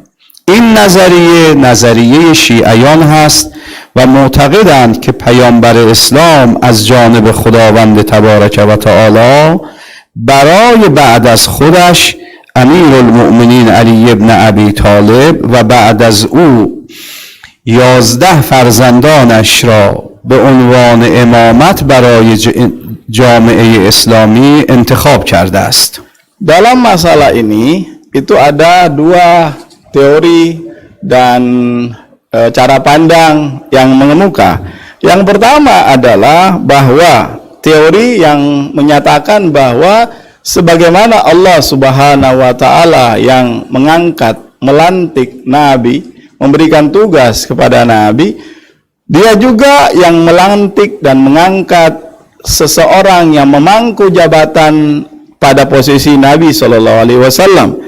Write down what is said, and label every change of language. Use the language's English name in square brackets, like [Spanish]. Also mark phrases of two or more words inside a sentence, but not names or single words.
[Persian] این نظریه شیعیان هست و معتقدند که پیامبر اسلام از جانب خداوند تبارک و تعالی برای بعد از خودش امیرالمؤمنین علی ابن ابی طالب و بعد از او 11 فرزندانش را به عنوان امامت برای جامعه اسلامی انتخاب کرده است. [Indonesian] Dalam masalah ini itu ada dua teori dan cara pandang yang mengemuka. Yang pertama adalah bahwa teori yang menyatakan bahwa sebagaimana Allah [Arabic] سبحانه و تعالى [Indonesian] yang mengangkat, melantik Nabi, memberikan tugas kepada Nabi, dia juga yang melantik dan mengangkat seseorang yang memangku jabatan pada posisi Nabi SAW.